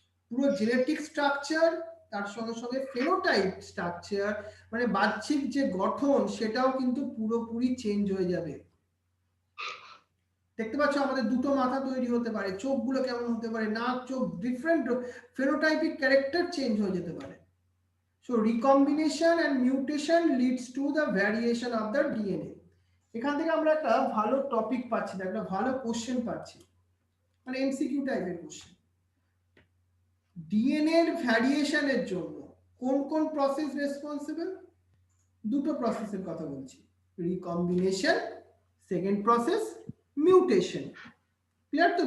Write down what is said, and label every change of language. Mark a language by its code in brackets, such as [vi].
[bn] পুরো genetic structure, তার সঙ্গে সঙ্গে ফেনোটাইপ স্ট্রাকচার, মানে বাহ্যিক যে গঠন সেটাও কিন্তু পুরোপুরি চেঞ্জ হয়ে যাবে। দেখতে পাচ্ছ আমাদের দুটো মাথা তৈরি হতে পারে, চোখগুলো কেমন হতে পারে, নাক চোখ ডিফারেন্ট, ফেনোটাইপিক ক্যারেক্টার চেঞ্জ হয়ে যেতে পারে। [en] So recombination and mutation leads to the variation of the DNA. [bn] এখান থেকে আমরা একটা ভালো টপিক পাচ্ছি, একটা ভালো কোশ্চেন পাচ্ছি, মানে এমসিকিউ টাইপের কোশ্চেন। ডিএনএ এর ভ্যারিয়েশনের জন্য কোন কোন প্রসেস রেসপন্সিবল? দুটো প্রসেসের কথা বলছি, recombination, second process mutation. Clear তো?